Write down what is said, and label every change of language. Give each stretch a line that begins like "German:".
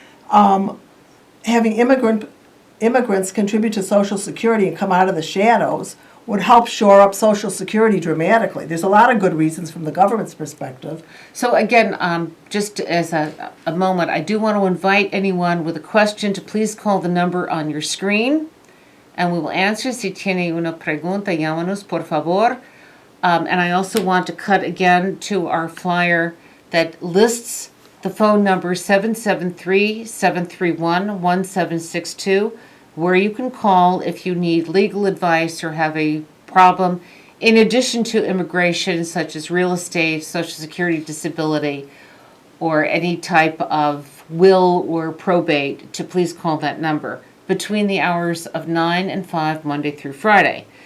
English: Having immigrants contribute to Social Security and come out of the shadows would help shore up Social Security dramatically. There's a lot of good reasons from the government's perspective. So again, just as a moment, I do want to invite anyone with a question to please call the number on your screen, and we will answer.
Spanish: Si tiene una pregunta, llámanos, por favor.
English: And I also want to cut again to our flyer that lists the phone number 773-731-1762, where you can call if you need legal advice or have a problem, in addition to immigration, such as real estate, Social Security, disability, or any type of will or probate, to please call that number between the hours of 9 and 5, Monday through Friday.